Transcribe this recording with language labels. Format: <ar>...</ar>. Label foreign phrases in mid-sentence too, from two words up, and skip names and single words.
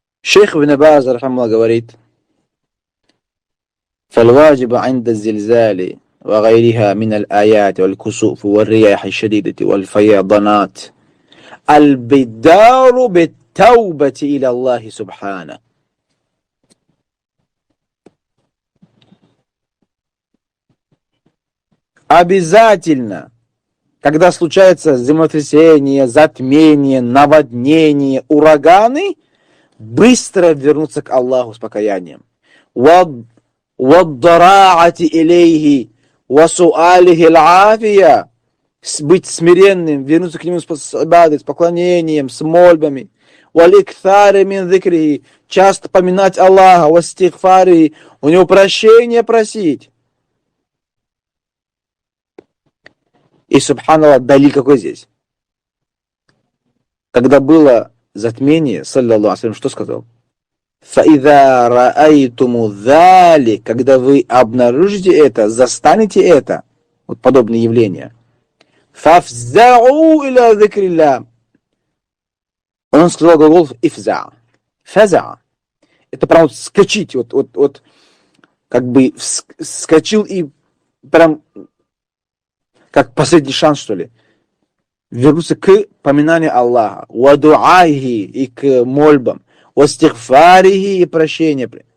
<ru>Шейх Ибн Баз, рахмаллах, говорит:</ru> <ar>فالواجب عند الزلزال وغيرها من الآيات والكسوف والرياح الشديدة والفيضانات البدار بالتوبة إلى الله سبحانه.</ar> <ru>Обязательно, когда случается землетрясение, затмение, наводнение, ураганы, быстро вернуться к Аллаху с покаянием.</ru> <ar>وَالضَّرَاعَةِ إِلَيْهِ وَسُؤَالِهِ الْعَافِيَةِ,</ar> <ru>быть смиренным, вернуться к Нему с поклонением, с мольбами.</ru> <ar>وَالْإِكْثَارِ مِنْ ذِكْرِهِ,</ar> <ru>часто поминать Аллаха, وَاسْتِغْفَارِهِ, у Него прощения просить. И, субханаллах, далиль какой здесь? Когда было затмение,</ru> <ar>صلى الله عليه وسلم,</ar> <ru>что сказал?</ru> <ar>فَإِذَا رَأَيْتُمُ ذَلِكَ,</ar> <ru>когда вы обнаружите это, застанете это, вот подобные явления.</ru> <ar>فَافْزَعُوا إِلَى ذِكْرِ اللَّهِ.</ar> <ru>Он сказал глагол «ифза». «Фаза». Это прям вот скачить, вот как бы вскочил и прям как последний шанс, что ли, вернуться к поминанию Аллаха, вадуайхи, и к мольбам, вастигфарихи, и прощению.</ru>